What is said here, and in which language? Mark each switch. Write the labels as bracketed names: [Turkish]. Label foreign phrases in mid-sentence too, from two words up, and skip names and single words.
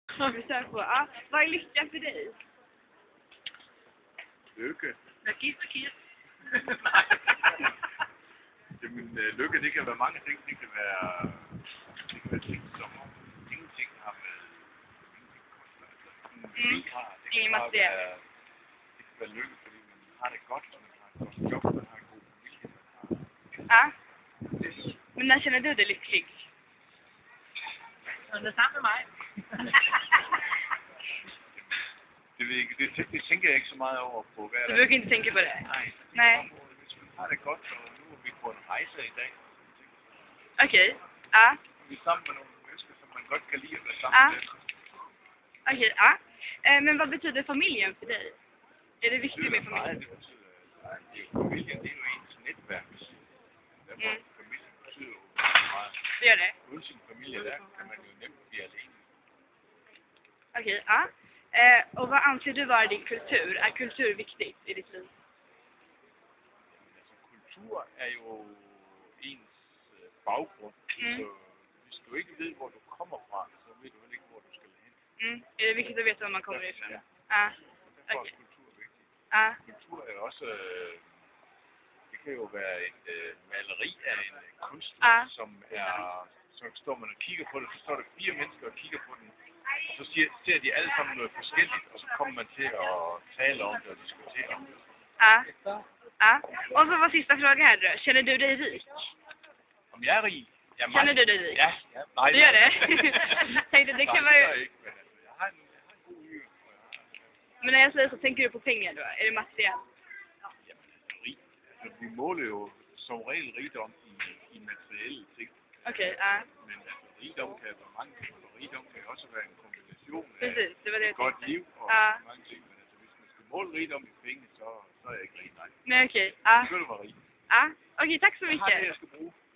[Swedish] Vi kör på. Ja, vad är lycka för dig? [Danish] Lykke. Gift og kiss. Jamen, lykke, det kan være mange ting. Det kan være ting, som ingenting har med ingenting koster. Altså, Ingen materielle. Det kan være lykke, fordi man har det godt, og man har et godt job, man har en god familie, man Ja. har... [Swedish] Men när känner du dig lycklig? [Danish] Når du er sammen med mig. Det tænker jeg ikke så meget over på. [Swedish] Du brukar inte tänka på det? [Danish] Nej. Nej. Hvis man har det godt, og nu er vi på en rejse i dag. [Swedish] Okej. Ja. [Danish] Vi er sammen med nogle mennesker, som man godt kan lide at være sammen med. [Swedish] Okej, ja. Men vad betyder familjen för dig? Är det viktigt med familjen? [Danish] Det betyder, familien, det er jo ens netværk. Derfor familien betyder jo meget. [Swedish] Det gör det? [Danish] Uden sin familie, der kan man jo nemt blive alene. [Swedish] Okej, ja. Och vad anser du vara din kultur? Är kultur viktigt i ditt liv? [Danish] Altså, kultur er jo ens baggrund. Så hvis du ikke ved, hvor du kommer fra, så ved du heller ikke, hvor du skal hen. [Swedish] Är det viktigt att veta var man kommer ifrån? [Danish] Ja. Ja. Derfor er [Swedish] Okej. [Danish] kultur vigtigt. Ja. Kultur er også... Det kan jo være et maleri af en kunstner, så står man og kigger på det, så står der 4 mennesker og kigger på den. Og så ser de alle sammen noget forskelligt, og så kommer man til at tale om det og diskutere om det. [Swedish] Ja. Ja. Och så var sista fråga här då. Känner du dig rik? [Danish] Om jeg er rig? Ja, [Swedish] Känner du dig rik? [Danish] Ja. Nej, [Swedish] Du gör det? Tänkte, det kan vara ju... [Danish] Ikke, men altså, jeg har en god hyre. [Swedish] Men när jag säger så tänker du på pengar då? Är det materiellt? [Danish] Jamen, altså, rig. Altså, vi måler jo som regel rigdom i materielle ting. [Swedish] Okej, ja. [Danish] Men altså, rigdom kan være mange ting, og rigdom kan også være en kombination af [Swedish] Precis, det var det jag [Danish] et godt [Swedish] tänkte. [Danish] liv og mange ting. Men altså, hvis man skal måle rigdom i penge, så er jeg ikke rig. [Swedish] Nej. Nej, okej. Ja. [Danish] Så skal du være rig. [Swedish] Ja. Okej, tack så [Danish] Jeg har det, [Swedish] mycket. [Danish] jeg skal bruge.